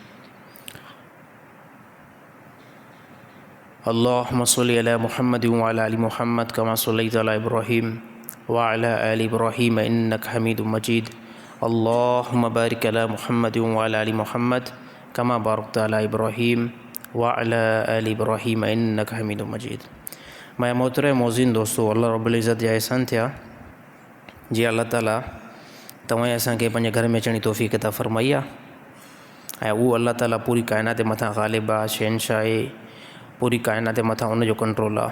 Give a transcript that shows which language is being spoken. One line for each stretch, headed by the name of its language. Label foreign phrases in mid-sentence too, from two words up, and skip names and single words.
Arabic: اللهم صل على محمد وعلى آل محمد كما صليت على إبراهيم وعلى آل إبراهيم إنك حميد مجيد. اللهم بارك على محمد وعلى آل محمد كما باركت على إبراهيم وعلى آل إبراهيم إنك حميد مجيد.
Sindhi: मैं मोहतरम मौज़िन दोस्तों,
Arabic: الله رب العزة
Sindhi: जा एहसान थिया जी अल्लाह ताला तव्हां असांखे पंहिंजे घर में अचण जी तौफ़ीक़ अता फ़रमाई आहे। ऐं उहो अल्लाह ताला पूरी काइनात जे मथां ग़ालिब आहे, शहनशाह आहे, पूरी काइनात जे मथां उनजो कंट्रोल आहे।